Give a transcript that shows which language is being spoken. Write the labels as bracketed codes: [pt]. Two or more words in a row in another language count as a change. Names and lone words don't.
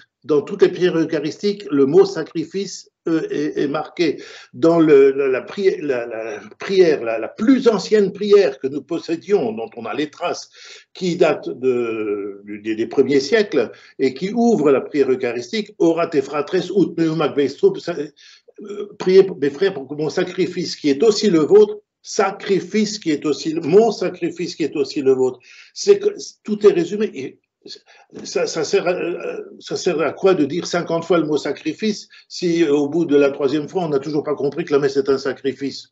[fr] Dans toutes les prières eucharistiques, le mot sacrifice est marqué. Dans la prière, la plus ancienne prière que nous possédions, dont on a les traces, qui date des premiers siècles et qui ouvre la prière eucharistique, [la] Ora te fratres ut meum ac vestrum, [fr] priez mes frères pour que mon sacrifice qui est aussi le vôtre, sacrifice qui est aussi mon sacrifice qui est aussi le vôtre. C'est que tout est résumé. Et ça sert à quoi de dire 50 fois le mot sacrifice si au bout de la 3e fois on n'a toujours pas compris que la messe est un sacrifice?